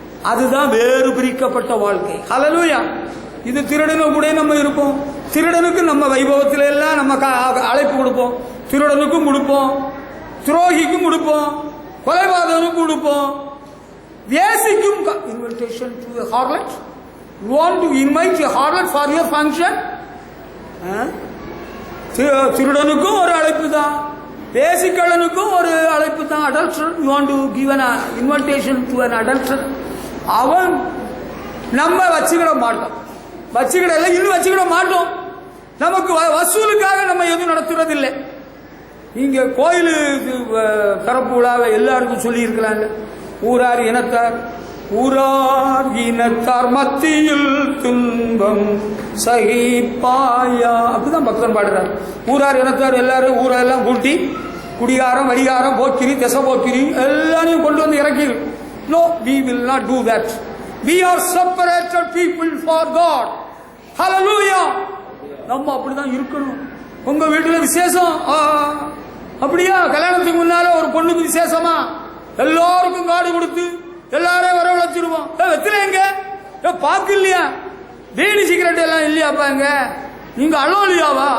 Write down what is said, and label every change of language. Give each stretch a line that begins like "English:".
Tamil: அதுதான் வேறு பிரிக்கப்பட்ட வாழ்க்கை. ஹல்லேலூயா. இது திருடனு கூட நம்ம இருப்போம். திருடனுக்கு நம்ம வைபவத்தில எல்லாம் நம்ம அழைப்பு கொடுப்போம். திருடனுக்கும் கொடுப்போம், துரோகிக்கும் கொடுப்போம், கொலைபாதகனுக்கும் கொடுப்போம், வேசிக்கும்
English: Invitation to a harlot. You want to invite a harlot for your function?
Tamil: திருடனுக்கும் ஒரு அழைப்பு தான், வேசிக்கள்ளனுக்கும் ஒரு அழைப்பு தான்.
English: adulterer, you want to give an invitation to an adulterer.
Tamil: அவன் நம்ம வச்சுக்கிட மாட்டோம், வச்சுக்கிடல, இன்னும் வச்சுக்கிட மாட்டோம். நமக்கு வசூலுக்காக நம்ம எதுவும் நடத்துறது இல்லை. நீங்க கோயிலு கரப்பு விழாவை எல்லாருக்கும் சொல்லி இருக்கலாம்ல. ஊரார் இனத்தார், ஊரார் இனத்தார் மத்தியில் துன்பம் சகிப்பாயா, அப்படிதான் பக்தன் பாடுறார். ஊரார் இனத்தார் எல்லாரும் ஊரெல்லாம் கூட்டி குடிகாரம் வடிகாரம் போக்கிரி திசை போக்கிரி எல்லாரையும் கொண்டு வந்து இறக்கிரு.
English: No, we will not do that. We are separated people for God.
Tamil: Hallelujah. நம்ம அப்படிதான் இருக்கணும். உங்க வீட்டுல விசேஷம், அப்படியா? கல்யாணத்துக்கு முன்னால ஒரு பொண்ணுக்கு விசேஷமா? எல்லாருக்கும் காடு கொடுத்து எல்லாரையும் வரவழைச்சிருவோம். வெத்தில எங்க பாக்கு இல்லையா, பீடி சிகரெட் எல்லாம் இல்லையாப்பா எங்க? நீங்க அலோலியாவா?